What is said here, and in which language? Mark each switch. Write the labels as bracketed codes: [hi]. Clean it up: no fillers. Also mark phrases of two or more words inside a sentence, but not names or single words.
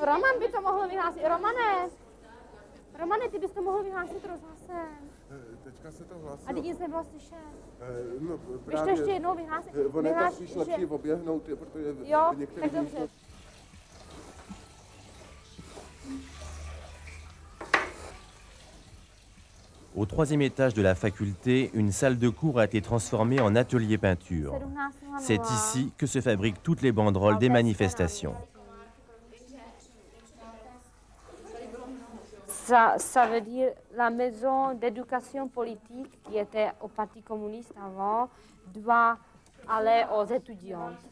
[cs] Roman by to mohl vyhlásit. Romane, ty bys to mohl vyhlásit rozhlasem. Teďka se to hlásilo. A teď nic nebylo slyšet. No, Víš to ještě jednou vyhlásit? Ono je tak spíš lepší oběhnout, protože jo, některé tak dobře. místnosti [fr] Au 3e étage de la faculté, une salle de cours a été transformée en atelier peinture. C'est ici que se fabriquent toutes les banderoles des manifestations. Ça veut dire la maison d'éducation politique qui était au Parti communiste avant doit aller aux étudiants.